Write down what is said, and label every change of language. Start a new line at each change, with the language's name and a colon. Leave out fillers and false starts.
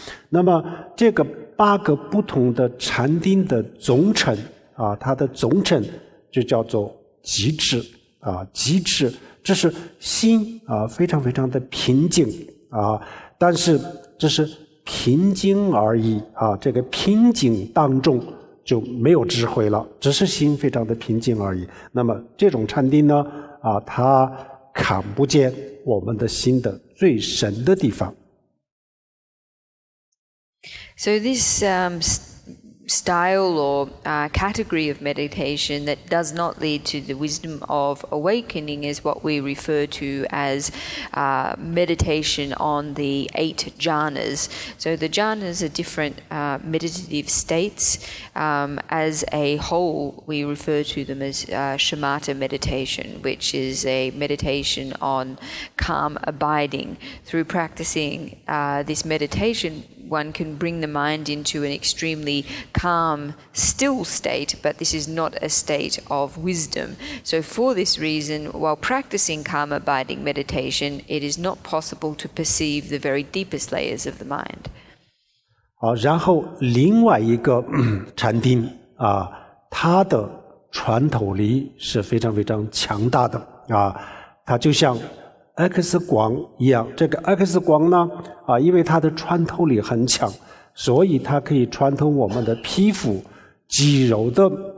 Chinese: 那么这个8个不同的禅定的总称它的总称就叫做极致极致，这是心非常非常的平静但是这是平静而已这个平静当中就没有智慧了，只是心非常的平静而已。那么这种禅定呢它看不见我们的心的最深的地方。
English: So this style or category of meditation that does not lead to the wisdom of awakening is what we refer to as meditation on the 8 jhanas. So the jhanas are different meditative states. As a whole, we refer to them as shamatha meditation, which is a meditation on calm abiding. Through practicing this meditation, one can bring the mind into an extremely calm, still state, but this is not a state of wisdom. So for this reason, while practicing calm abiding meditation, it is not possible to perceive the very deepest layers of the mind.
Chinese: 然后另外一个禅定它的穿透力是非常非常强大的它就像X 光一样，这个 X 光呢因为它的穿透力很强，所以它可以穿透我们的皮肤肌肉的